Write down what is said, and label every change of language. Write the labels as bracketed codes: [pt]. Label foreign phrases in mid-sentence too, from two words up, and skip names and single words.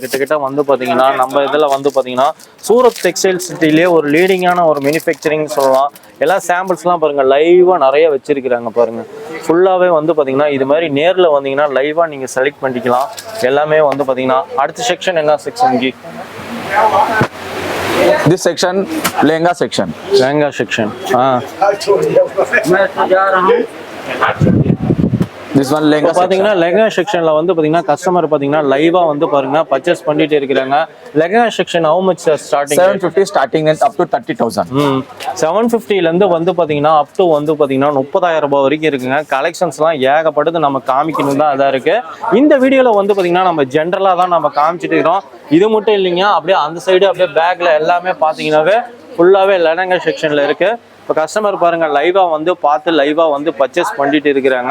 [ta] கிட்டத்தட்ட வந்து பார்த்தீங்கன்னா நம்ம இதில் வந்து பார்த்தீங்கன்னா சூரத் [en] textile city-le [ta] ஒரு லீடிங்கான ஒரு மேனுஃபேக்சரிங் சொல்லலாம். எல்லாம் சாம்பிள்ஸ்லாம் பாருங்கள் லைவாக நிறைய வச்சிருக்கிறாங்க பாருங்கள். ஃபுல்லாகவே வந்து பார்த்தீங்கன்னா இது மாதிரி நேரில் வந்தீங்கன்னா லைவாக நீங்கள் செலக்ட் பண்ணிக்கலாம். எல்லாமே வந்து பார்த்தீங்கன்னா அடுத்த செக்ஷன் என்ன செக்ஷன்? [en] This section lehenga section. This one lehenga [ta] பாத்தீங்கன்னா [en] lehenga section-la [ta] வந்து பாத்தீங்கன்னா கஸ்டமர் பாத்தீங்கன்னா லைவா வந்து பாருங்க பர்ச்சேஸ் பண்ணிட்டு இருக்காங்க. [en] lehenga section how much starting? 750 starting and up to 30,000. [ta] 750 ல இருந்து வந்து பாத்தீங்கன்னா [en] up to [ta] வந்து பாத்தீங்கன்னா 30,000 ரூபாய் வரைக்கும் இருக்குங்க. கலெக்ஷன்ஸ்லாம் ஏகப்பட்டது நம்ம காமிக்கணும் தான் அதா இருக்கு. இந்த வீடியோல வந்து பாத்தீங்கன்னா நம்ம ஜெனரலா தான் நம்ம காமிச்சிட்டு இருக்கோம். இது மட்டும் இல்லைங்க, அப்படியே அந்த சைடு அப்படியே பேக்ல எல்லாமே பாத்தீங்கன்னாவே ஃபுல்லாவே [en] lehenga section-la [ta] இருக்கு. இப்போ கஸ்டமர் பாருங்கள் லைவாக வந்து பார்த்து லைவாக வந்து பர்ச்சேஸ் பண்ணிட்டு இருக்கிறாங்க.